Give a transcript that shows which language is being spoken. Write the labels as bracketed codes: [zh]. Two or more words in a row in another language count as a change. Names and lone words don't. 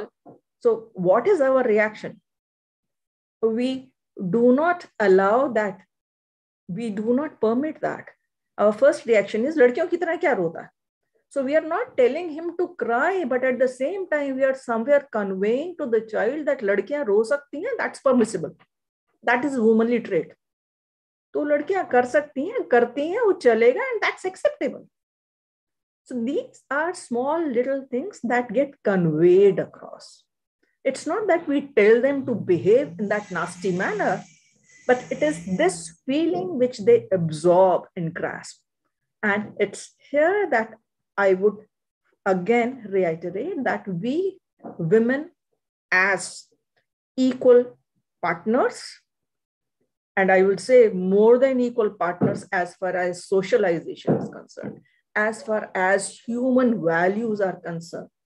[en] So what is our reaction? We do not allow that. We do not permit that. Our first reaction is, [hi] लड़कियों की तरह क्या रोता है? [en] So we are not telling him to cry, but at the same time, we are somewhere conveying to the child that [hi] लड़कियाँ रो सकती हैं, [en] that's permissible. That is womanly trait. [hi] तो लड़कियां कर सकती हैं, करती हैं, वो चलेगा, [en] and that's acceptable. So these are small little things that get conveyed across. It's not that we tell them to behave in that nasty manner, but it is this feeling which they absorb and grasp. And it's here that I would again reiterate that we women as equal partners, and I would say more than equal partners as far as socialization is concerned, as far as human values are concerned.